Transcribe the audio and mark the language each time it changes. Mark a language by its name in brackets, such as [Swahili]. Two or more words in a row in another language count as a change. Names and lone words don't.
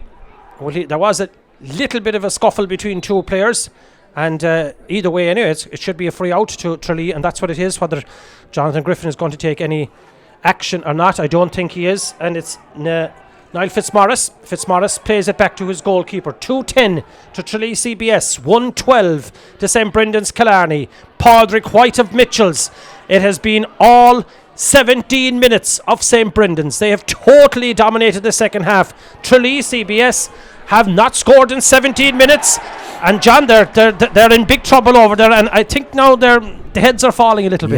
[English] There was a little bit of a scuffle between two players, and either way anyway it should be a free out to Tralee, and that's what it is. Whether Jonathan Griffin is going to take any action or not, I don't think he is. And it's Niall Fitzmaurice plays it back to his goalkeeper. 2-10 to Tralee CBS, 1-12 to St. Brendan's Killarney. Padraig White of Mitchells. It has been all 17 minutes of St. Brendan's. They have totally dominated the second half. Tralee CBS have not scored in 17 minutes, and John, they're in big trouble over there, and I think now they're the heads are falling a little bit.